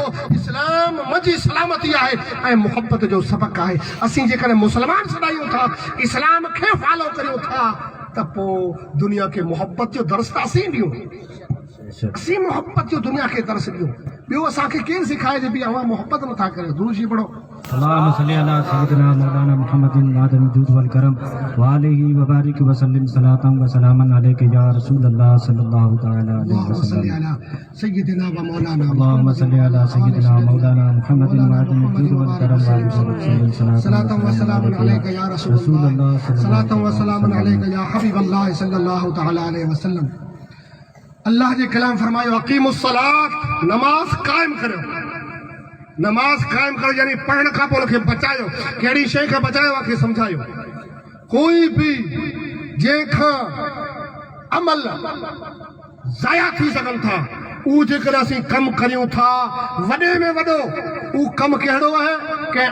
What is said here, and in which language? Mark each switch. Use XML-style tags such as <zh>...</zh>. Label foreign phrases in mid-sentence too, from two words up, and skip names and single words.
<sd>इस्लाम मुंहिंजी सलामती आहे ऐं मोहब्बत जो सबक़ु आहे। असीं जेकॾहिं मुसलमान सॾायूं था, इस्लाम खे फॉलो करियूं था त पोइ दुनिया खे मोहब्बत जो दर्स त असीं ॾियूं, असीं मोहब्बत जो दुनिया खे दर्स ॾियूं। ॿियो असांखे केरु सेखारे जे बि अवां मोहब्बत नथा करियो दुरूद शरीफ़ पढ़ो</sd> <ar>اللهم صل على سيدنا مولانا محمد معدن الجود والكرم وآله وبارك وسلم صلاة وسلاما عليك يا رسول الله صلى الله تعالى عليه اللهم صل وسلم على سيدنا ومولانا اللهم صل على سيدنا مولانا محمد معدن الجود والكرم وآله وسلم صلاة وسلاما عليك يا رسول الله صلاة وسلاما عليك يا حبيب الله صلى الله تعالى عليه وسلم</ar> <sd>अल्लाह जे कलाम फरमायो</sd> <ar>أقيموا الصلاة</ar> <sd>नमाज कायम करियो नमाज कायम करो यानी पढ़ण खां पोइ उनखे बचायो कहिड़ी शइ खां बचायो मूंखे सम्झायो कोई बि जंहिंखां अमल ज़ाया थी सघनि था उहो जेकर असीं कमु करियूं था वॾे में वॾो उहो कमु कहिड़ो आहे कंहिं</sd>